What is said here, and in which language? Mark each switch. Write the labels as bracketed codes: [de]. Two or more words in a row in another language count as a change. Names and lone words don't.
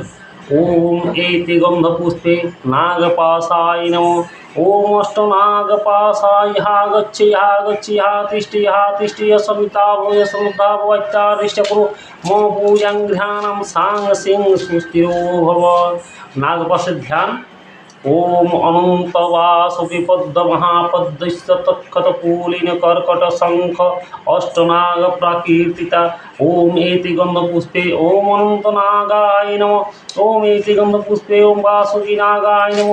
[sa] ওম এতে গন্ধপুষ্পে নাগপাশায় নমঃ। ওম অষ্টনাগপাশায় ইহা গচ্ছ ইহা গচ্ছ ইহা তিষ্ঠ ইহা তিষ্ঠ সমিতা ভূয় সমুদ্ধা ভবত্যাদিষ্ট কুরু মম পূজাং ধ্যানম সাং সিং সুস্থিরো ভব। [bn] নাগপাশের ধ্যান। [sa] ओम अनंत वासुकी पद्म महापद्मस्य तत्कटपूलिन कर्कट शंख अष्टनाग प्राकीर्तिता। ओम एति गंधपुष्पे ओम अनंत नागाय नमः। ओम एति गंधपुष्पे ओम वासुकी नागाय नमः।